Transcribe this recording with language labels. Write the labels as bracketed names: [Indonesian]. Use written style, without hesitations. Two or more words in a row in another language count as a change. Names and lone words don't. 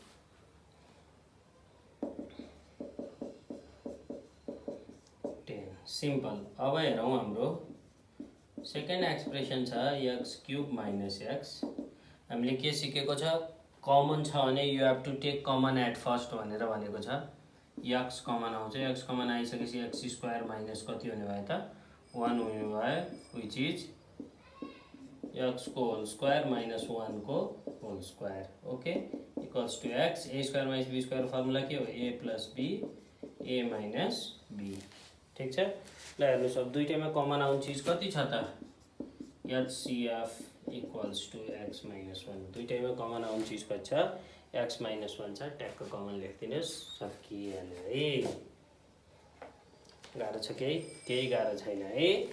[Nepali] सिम्पल अब हेरौँ हाम्रो [English] second expression [Nepali] छ [English] x cube minus x [Nepali] हामीले के सिकेको छ कमन छ भने [English] you have to take common at first [Nepali] भनेर भनेको छ x कमन आउँछ x कमन आइसकेपछि [English] x square minus [Nepali] कति हुने भयो त 1 हुने भयो [English] which is x [Nepali] को होल [English] square minus 1 [Nepali] को [English] whole square okay equals to x a square minus b square formula [Nepali] के हो [English] a plus b a minus b [Nepali] ठीक छ ल हेर्नुहोस् अब दुईटैमा कमन आउने चिज कति छ त [English] HCF equals to x minus 1 [Nepali] दुईटैमा कमन आउने चिज कति छ [English] x minus 1 [Nepali] छ ट्याक्क कमन लेखिदिनुहोस् सकिहाल्यो है गाह्रो छ केही गाह्रो छैन है